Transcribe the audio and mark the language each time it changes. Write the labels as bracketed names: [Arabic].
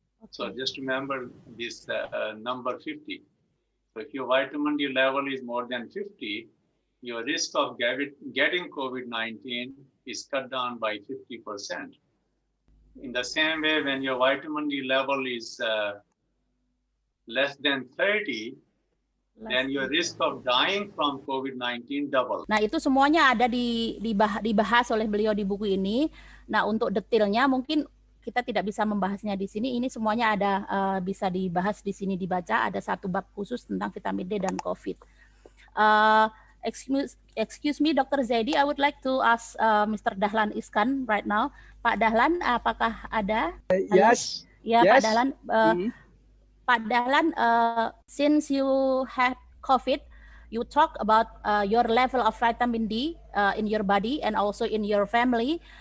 [English] So just remember this number 50. So if your vitamin D level is more than 50, your risk of getting COVID-19 is cut down by 50%. In the same way, when your vitamin D level is less than 30, then your risk of dying from COVID-19 double. [Indonesian] Nah, itu semuanya ada dibahas oleh beliau di buku ini. Nah, untuk detailnya mungkin kita tidak bisa membahasnya di sini. Ini semuanya ada bisa dibahas di sini, dibaca. Ada satu bab khusus tentang vitamin D dan COVID. [English] Excuse me, Dr. Zaidi, I would like to ask Mr. [Indonesian] Dahlan Iskan [English] right now. [Indonesian] Pak Dahlan, apakah ada? [English] Yes. [Indonesian] Ya, yes. Pak Dahlan. [English] Pak Dahlan, since you had COVID, you talk about your level of vitamin D in your body and also in your family.